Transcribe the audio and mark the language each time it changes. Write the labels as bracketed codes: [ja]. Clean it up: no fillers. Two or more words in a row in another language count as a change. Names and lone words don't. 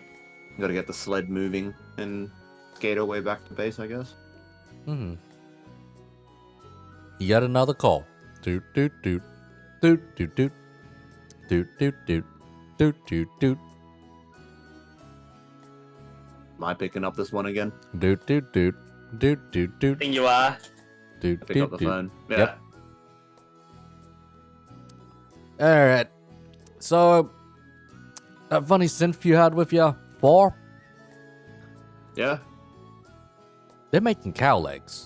[en] We gotta get the sled moving and skate our way back to base, I guess. Mm-hmm. Yet another call. Doot doot doot. Doot doot doot. Doot doot doot. Doot doot doot. Am I picking up this one again? Doot doot doot. Doot doot doot. I think you are. Doot Pick up doot the doot. phone. Yeah. Yep. Alright. So that funny synth you had with you, 4? Yeah. They're making cow legs.